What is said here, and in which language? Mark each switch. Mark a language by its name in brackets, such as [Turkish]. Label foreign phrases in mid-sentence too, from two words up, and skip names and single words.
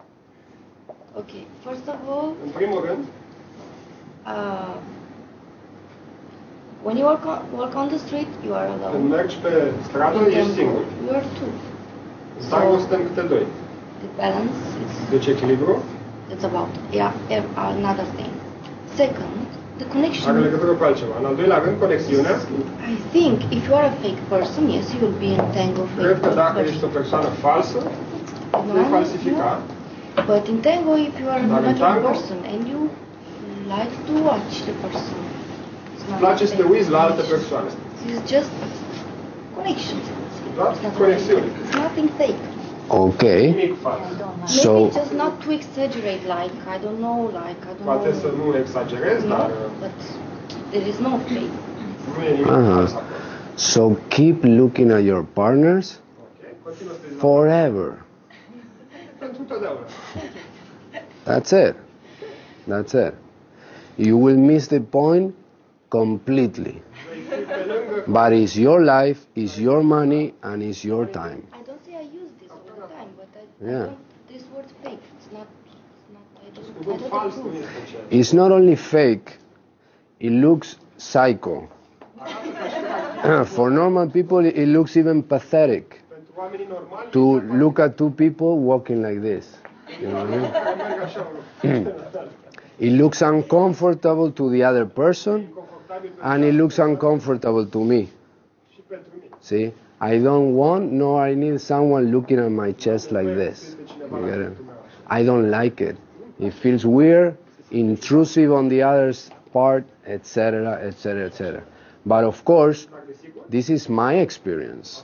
[English] Okay, first of all, when you walk on the street, you are alone. You are two. So, the balance is... It's about, yeah, another thing. Second, The connection. [Romanian] Are legătură cu altceva. În al doilea rând, conexiunea. [English] I think if you are a fake person, yes, you will be in tango fake [Romanian] Cred că dacă [English] person. [Romanian] ești o persoană falsă, vei falsifica. [English] But in tango, if you are a [Romanian] Dar în [English] natural [Romanian] tango, [English] person and you like to watch the person, it's [Romanian] îți [English] not [Romanian] place să te [English] fake. [Romanian] uiți la alte persoane. [English] It's just connection. [Romanian] Doar conexiune. [English] It's nothing fake. Okay. [Romanian] Nimic fals. [English] So, Maybe just not to exaggerate, like I don't know, [Romanian] Poate să nu exagerezi, [English] No, [Romanian] dar [English] but there is no fake. [Romanian] nu e nimic fals acolo. [English] so keep looking at your partners [Romanian] Ok? Continuă să te uiți la [English] forever. [Romanian] pentru totdeauna. [English] That's it. That's it. You will miss the point completely. But it's your life, it's your money, and it's your time. I don't say I use this all the time, but Yeah. this word fake. It's not. I [Romanian] Cuvânt [English] don't [Romanian] fals nu [English] approve. [Romanian] este ceea. [English] It's not only fake, it looks psycho. For normal people, it looks even pathetic [Romanian] Pentru oamenii normali, [English] to look at two people walking like this. You know what I mean? [Romanian] merg așa un lucru. [English] It looks uncomfortable to the other person, and it looks uncomfortable to me. [Romanian] Și pentru mine. [English] See, I don't want nor I need someone looking at my chest like this. You get it? I don't like it. It feels weird, intrusive on the other's part, etc., etc., etc. But of course, this is my experience.